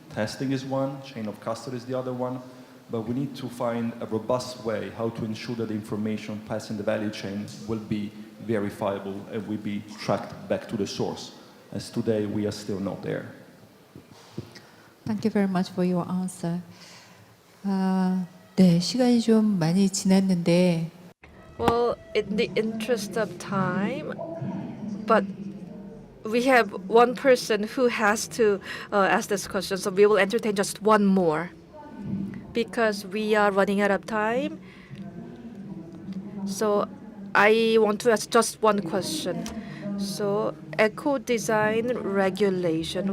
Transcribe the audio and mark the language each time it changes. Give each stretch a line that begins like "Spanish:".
English: Testing is one, chain of custody is the other one, but we need to find a robust way how to ensure that the information passing the value chain will be verifiable and will be tracked back to the source. As today, we are still not there. Thank you very much for your answer.
Korean: 네, 시간이 좀 많이 지났는데
English: Well, in the interest of time, but we have one person who has to ask this question, so we will entertain just one more because we are running out of time. So I want to ask just one question. So eco-design regulation.